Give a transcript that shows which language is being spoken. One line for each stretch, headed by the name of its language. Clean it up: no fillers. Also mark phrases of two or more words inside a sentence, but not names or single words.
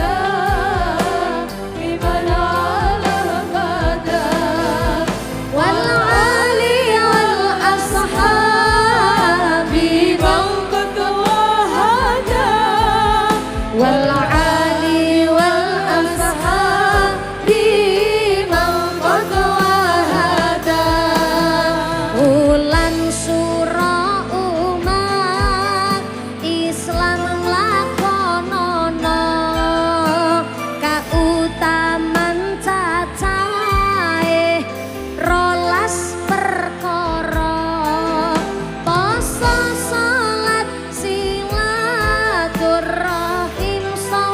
Arabic: دائما على المدى والآل والأصحاب من قد وحدا والآل والأصحاب من قد وحدا
Javanese: ulan sura umat Islam lakonono kautaman cacahe rolas perkara poso salat silaturahim